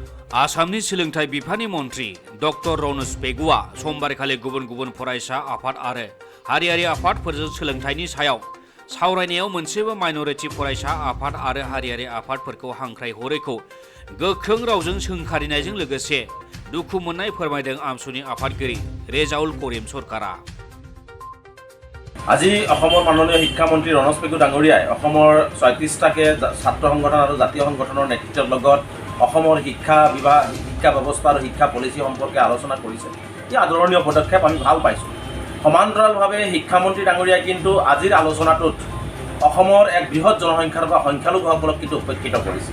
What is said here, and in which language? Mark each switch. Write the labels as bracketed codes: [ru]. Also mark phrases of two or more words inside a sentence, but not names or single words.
[brx] आसामनि सोलोंथाइ बिफाननि मन्त्रि डक्टर रनज पेगुआ समबारखालि गुबुन गुबुन फरायसा आफाद आरो हारियारि आफादफोरजों सोलोंथाइनि सायाव सावरायनायाव मोनसेबो माइनरिटि फरायसा आफाद आरो हारियारि आफादफोरखौ हांख्रायहरैखौ गोख्रों रावजों सोंखारिनायजों लोगोसे दुखु मोननाय फोरमायदों आमसुनि आफादगिरि रेजाउल करिम सरकारा। [as] আজি অসমৰ মাননীয় শিক্ষামন্ত্ৰী ৰনজ পেগু ডাঙৰীয়াই অসমৰ ৩৬টাকে ছাত্ৰ সংগঠন আৰু জাতীয় সংগঠনৰ নেতৃত্বৰ লগত অসমৰ শিক্ষা বিভাগ, শিক্ষা ব্যৱস্থা আৰু শিক্ষা পলিচি সম্পৰ্কে আলোচনা কৰিছে। এই আদৰণীয় পদক্ষেপ আমি ভাল পাইছোঁ। সমান্তৰালভাৱে শিক্ষামন্ত্ৰী ডাঙৰীয়াই কিন্তু আজিৰ আলোচনাটোত অসমৰ এক বৃহৎ জনসংখ্যাৰ বা সংখ্যালঘুসকলক কিন্তু উপেক্ষিত কৰিছে।